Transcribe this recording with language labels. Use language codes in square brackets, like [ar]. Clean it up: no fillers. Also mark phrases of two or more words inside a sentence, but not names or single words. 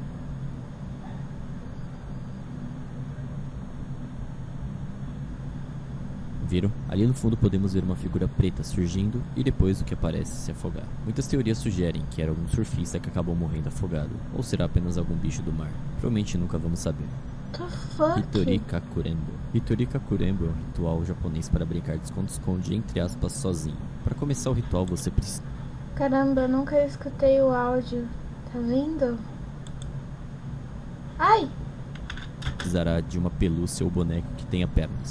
[pt] Viram? Ali no fundo podemos ver uma figura preta surgindo e depois o que aparece se afogar. Muitas teorias sugerem que era algum surfista que acabou morrendo afogado, ou será apenas algum bicho do mar. Provavelmente nunca vamos saber. [en] The fuck? [pt] Hitori Kakurembo. Hitori Kakurembo é um ritual japonês para brincar de esconde-esconde, entre aspas, sozinho. Para começar o ritual você precisa... Caramba, eu nunca escutei o áudio. Tá vendo? Ai! Precisará de uma pelúcia ou boneco que tenha pernas.